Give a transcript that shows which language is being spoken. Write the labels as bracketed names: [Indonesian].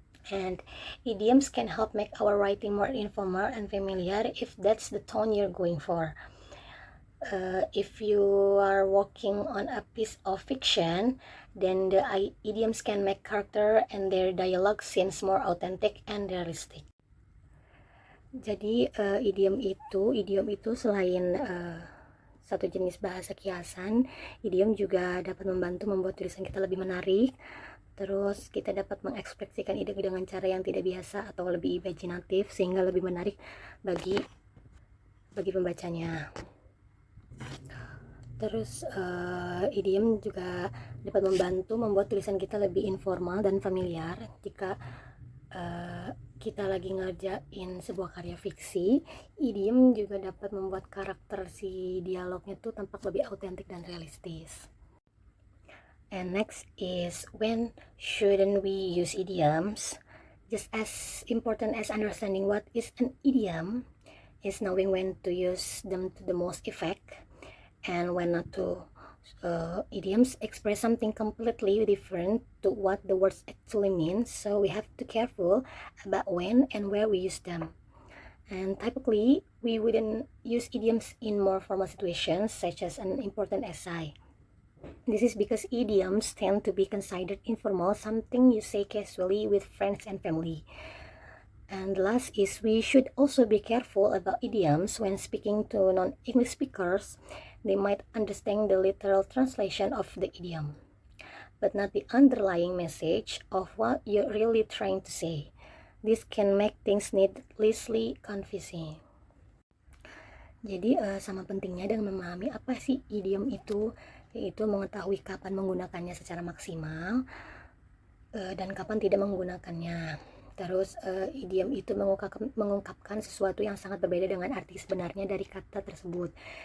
[English] And idioms can help make our writing more informal and familiar if that's the tone you're going for. If you are working on a piece of fiction, then the idioms can make character and their dialogue scenes more authentic and realistic. [Indonesian] Jadi idiom itu selain satu jenis bahasa kiasan, idiom juga dapat membantu membuat tulisan kita lebih menarik. Terus kita dapat mengekspresikan ide dengan cara yang tidak biasa atau lebih imajinatif sehingga lebih menarik bagi pembacanya. Terus idiom juga dapat membantu membuat tulisan kita lebih informal dan familiar. Jika kita lagi ngerjain sebuah karya fiksi, idiom juga dapat membuat karakter si dialognya tuh tampak lebih autentik dan realistis. [English] And next is, when shouldn't we use idioms? Just as important as understanding what is an idiom is knowing when to use them to the most effect and when not to. Idioms express something completely different to what the words actually mean, so we have to be careful about when and where we use them. And typically, we wouldn't use idioms in more formal situations, such as an important essay. This is because idioms tend to be considered informal, something you say casually with friends and family. And last is, we should also be careful about idioms when speaking to non-English speakers. They might understand the literal translation of the idiom, but not the underlying message of what you're really trying to say. This can make things needlessly confusing. [Indonesian] Jadi sama pentingnya dengan memahami apa sih idiom itu, yaitu mengetahui kapan menggunakannya secara maksimal dan kapan tidak menggunakannya. Terus idiom itu mengungkapkan sesuatu yang sangat berbeda dengan arti sebenarnya dari kata tersebut.